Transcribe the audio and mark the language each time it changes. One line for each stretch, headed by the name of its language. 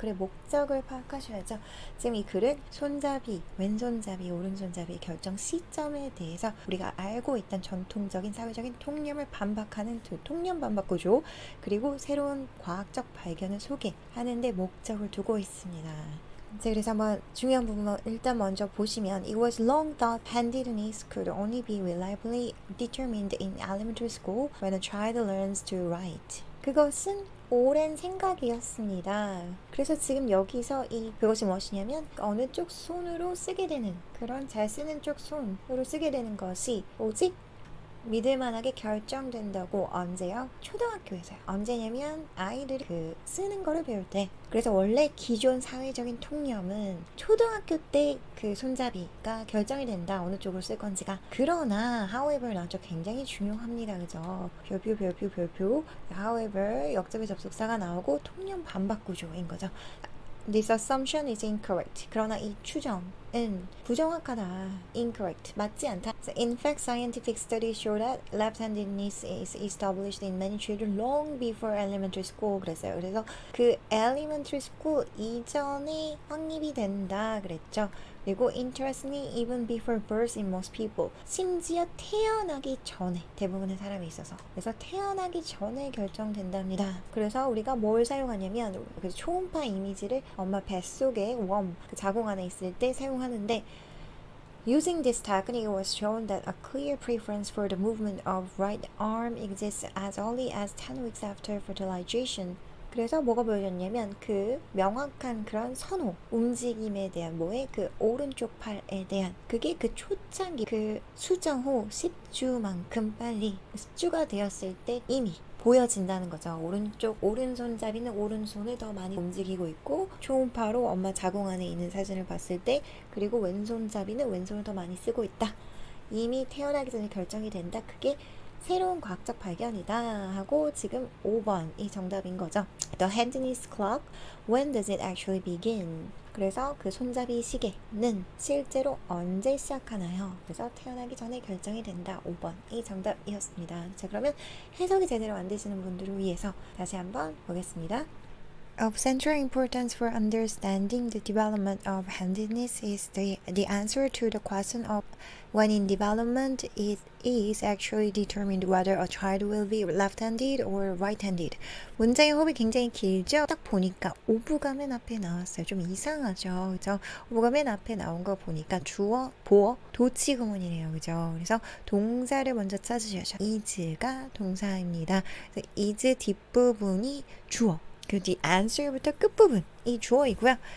Korean: 글의 목적을 파악하셔야죠. 지금 이 글은 손잡이, 왼손잡이, 오른손잡이의 결정 시점에 대해서 우리가 알고 있던 전통적인 사회적인 통념을 반박하는 두 통념 반박 구조, 그리고 새로운 과학적 발견을 소개하는 데 목적을 두고 있습니다. 그래서 한번 중요한 부분 일단 먼저 보시면
English: It was long thought handedness could only be reliably determined in elementary school when a child learns to write.
Korean: 그것은 오랜 생각이었습니다. 그래서 지금 여기서 그것이 무엇이냐면 어느 쪽 손으로 쓰게 되는, 그런 잘 쓰는 쪽 손으로 쓰게 되는 것이 오직 믿을만하게 결정된다고. 언제요? 초등학교에서요. 언제냐면 아이들이 쓰는 거를 배울 때. 그래서 원래 기존 사회적인 통념은 초등학교 때 그 손잡이가 결정이 된다, 어느 쪽으로 쓸 건지가. 그러나 however 나왔죠. 굉장히 중요합니다. 그죠? 별표 however 역접의 접속사가 나오고 통념 반박 구조인 거죠.
English: This assumption is incorrect.
Korean: 그러나 이 추정은 부정확하다. Incorrect. 맞지 않다.
English: So in fact, scientific studies show that left-handedness is established in many children long before elementary school.
Korean: 그랬어요. 그래서 그 elementary school 이전에 확립이 된다 그랬죠. 그리고
English: interestingly even before birth in most people.
Korean: 심지어 태어나기 전에 대부분의 사람이 있어서. 그래서 태어나기 전에 결정된답니다. 그래서 우리가 뭘 사용하냐면 초음파 이미지를 엄마 뱃속에 그 자궁 안에 있을 때 사용하는데,
English: Using this technique, it was shown that a clear preference for the movement of right arm exists as early as 10 weeks after fertilization.
Korean: 그래서 뭐가 보여졌냐면 그 명확한 그런 선호, 움직임에 대한 그 오른쪽 팔에 대한 그게 그 초창기 그 수정 후 10주만큼 빨리 10주가 되었을 때 이미 보여진다는 거죠. 오른손잡이는 오른손을 더 많이 움직이고 있고, 초음파로 엄마 자궁 안에 있는 사진을 봤을 때, 그리고 왼손잡이는 왼손을 더 많이 쓰고 있다. 이미 태어나기 전에 결정이 된다. 그게 새로운 과학적 발견이다 하고, 지금 5번이 정답인 거죠.
English: The handiness clock, when does it actually begin?
Korean: 그래서 그 손잡이 시계는 실제로 언제 시작하나요? 그래서 태어나기 전에 결정이 된다. 5번이 정답이었습니다. 자, 그러면 해석이 제대로 안 되시는 분들을 위해서 다시 한번 보겠습니다.
English: Of central importance for understanding the development of handedness is the answer to the question of when in development it is actually determined whether a child will be left-handed or right-handed.
Korean: 문장의 호흡이 굉장히 길죠? 딱 보니까 오브가 맨 앞에 나왔어요. 좀 이상하죠? 그죠? 오브가 맨 앞에 나온 거 보니까 주어, 보어, 도치구문이네요. 그죠? 그래서 동사를 먼저 찾으셔야죠. is가 동사입니다. 그래서 is 뒷부분이 주어. 그 뒤 answer부터 끝부분이 주어이고요.